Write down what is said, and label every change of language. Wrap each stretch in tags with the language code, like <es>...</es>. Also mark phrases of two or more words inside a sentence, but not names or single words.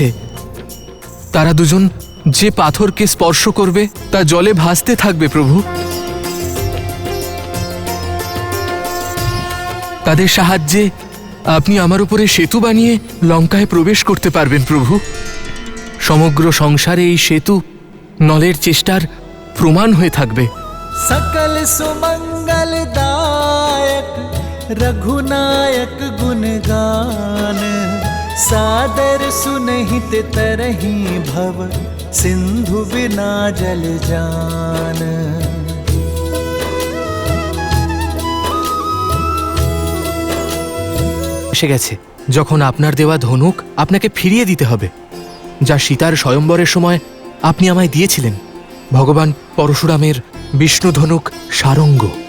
<bn>তারা দুজন যে পাথরকে স্পর্শ করবে তা জলে ভাসতে থাকবে প্রভু। তাদের সাহায্যে আপনি আমার উপরে সেতু বানিয়ে লঙ্কায় প্রবেশ করতে পারবেন প্রভু। সমগ্র সংসারে এই সেতু নলের চেষ্টার প্রমাণ হয়ে থাকবে।</bn> <awa>सकल सुमंगल दायक रघुनायक गुण गान सादर सुनहित तरही भव सिंधु बिना जल जान।</awa> <bn>এসে গেছে যখন আপনার দেওয়া ধনুক আপনাকে ফিরিয়ে দিতে হবে, যা সীতার স্বয়ম্বরের সময় আপনি আমায় দিয়েছিলেন। ভগবান পরশুরামের বিষ্ণু ধনুক সারঙ্গ।</bn>